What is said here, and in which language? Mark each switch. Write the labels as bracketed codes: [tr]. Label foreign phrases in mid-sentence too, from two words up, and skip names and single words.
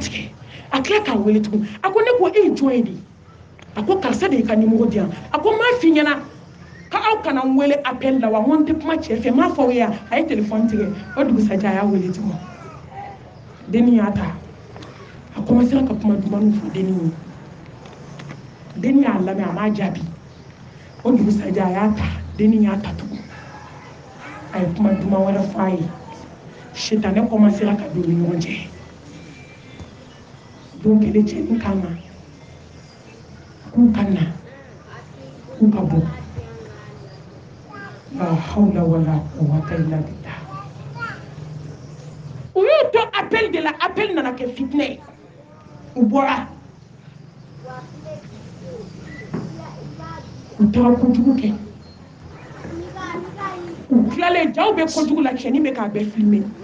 [bm] tigɛ a tila k'a wele tugun a ko ne ko e ye jɔn ye de a ko karisa de y'i ka numéro di yan a ko n m'a f'i ɲɛna k'aw kana n wele appel la wa n ko n tɛ kuma cɛ fɛ n m'a fɔ aw ye yan a ye téléphone tigɛ o dugusajɛ a y'a wele tugun dennin y'a ta a commencera ka kuma dumaniw fɔ dennin ye dennin y'a lamɛn a m'a jaabi o dugusajɛ a y'a ta dennin y'a ta tugun a ye kuma duman wɛrɛ fɔ a ye sitanɛ commencera ka don u ni ɲɔgɔn cɛ don kelen cɛnin kan ma k'u ka na k'u ka bɔ [ar] لا حول ولا قوة إلا بالله [bm] u y'u to appel de la appel nana kɛ fitinɛ ye u bɔra u taara kojugu kɛ u tilalen jaw bɛ kojugu la cɛnin bɛ k'a bɛɛ filmer